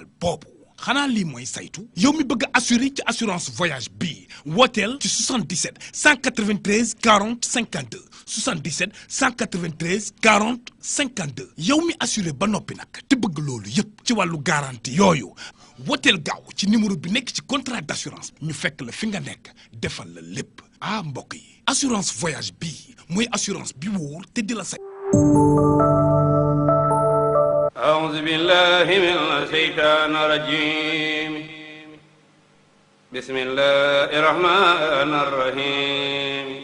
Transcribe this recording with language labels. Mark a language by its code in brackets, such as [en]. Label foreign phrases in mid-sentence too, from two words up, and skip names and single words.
[wo] boobu xanaa lii mooy saytu yow mi bëgg a assurer ci [fr] assurance voyage [wo] bii wooteel ci 77 193 40 52 77 193 40 52 yow mi assuré ba noppi nag te bëgg loolu yëpp ci wàllu garantie yooyu wooteel gaaw ci numéro bi nekk ci [fr] contrat d'assurance [wo] ñu fekk la fi nga nekk defal la lépp mbokk yi [fr] assurance voyage [wo] bii mooy assurance bi wóor te di la say [ar] أعوذ بالله من الشيطان الرجيم بسم الله الرحمن الرحيم